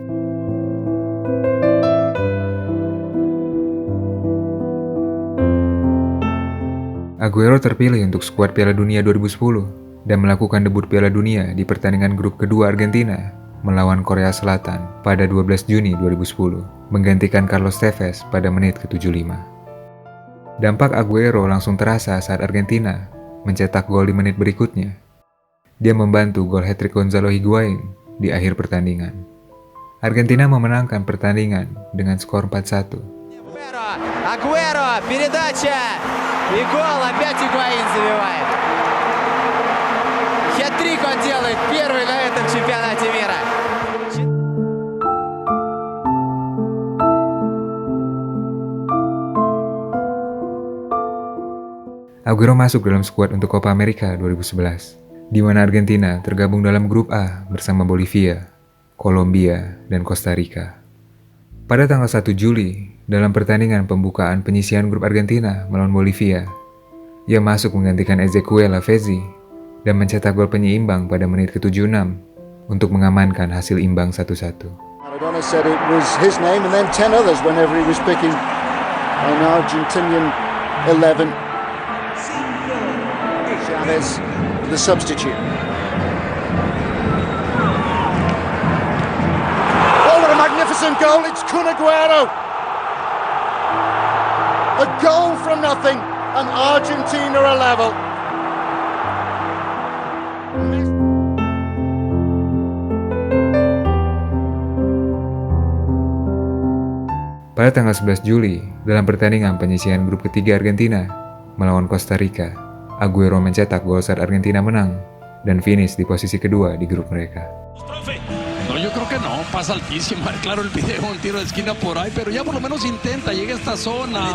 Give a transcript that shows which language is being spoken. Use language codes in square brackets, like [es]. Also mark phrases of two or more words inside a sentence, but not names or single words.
[id] Aguero terpilih untuk skuad Piala Dunia 2010 dan melakukan debut Piala Dunia di pertandingan grup kedua Argentina melawan Korea Selatan pada 12 Juni 2010, menggantikan Carlos Tevez pada menit ke-75. Dampak Aguero langsung terasa saat Argentina mencetak gol di menit berikutnya. Dia membantu gol hat-trick Gonzalo Higuain di akhir pertandingan. Argentina memenangkan pertandingan dengan skor 4-1. [ru] Агуэро, передача и гол, опять Higuain забивает. Хет-трик он делает, первый на этом чемпионате мира. [id] Aguero masuk dalam skuad untuk Copa America 2011, di mana Argentina tergabung dalam grup A bersama Bolivia, Kolombia, dan Costa Rica. Pada tanggal 1 Juli, dalam pertandingan pembukaan penyisihan grup Argentina melawan Bolivia, ia masuk menggantikan Ezequiel Lavezzi dan mencetak gol penyeimbang pada menit ke-76 untuk mengamankan hasil imbang 1-1. [en] Maradona said it was his name and then 10 others whenever he was picking an Argentinian 11. Chavez, the substitute. Oh, what a magnificent goal! It's Kun Aguero. A goal from nothing, and Argentina are level. [id] Pada tanggal 11 Juli, dalam pertandingan penyisihan grup ketiga Argentina melawan Costa Rica, Aguero mencetak gol saat Argentina menang dan finish di posisi kedua di grup mereka. [es] No, yo creo que no, pasa altísima, claro el video, un tiro de esquina por ahí, pero ya por lo menos intenta, llega a esta zona.